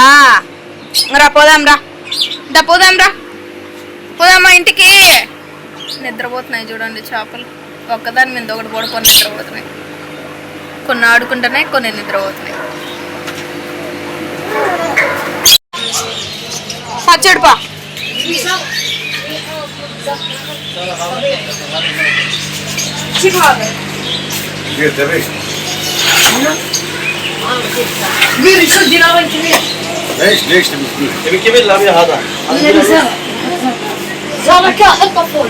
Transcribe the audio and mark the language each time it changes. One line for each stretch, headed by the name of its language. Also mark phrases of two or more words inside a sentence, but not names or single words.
Telugu: రా పోదాంరా, పోదామా ఇంటికి. నిద్రపోతున్నాయి చూడండి చేపలు. ఒక్కదాని మీద ఒకటి పడుకొని నిద్రపోతున్నాయి. కొన్ని ఆడుకుంటున్నాయి, కొన్ని నిద్రపోతున్నాయి. చూడుపా.
Arabic: ليش تبي كبر لا يا هذا زابك حطه فوق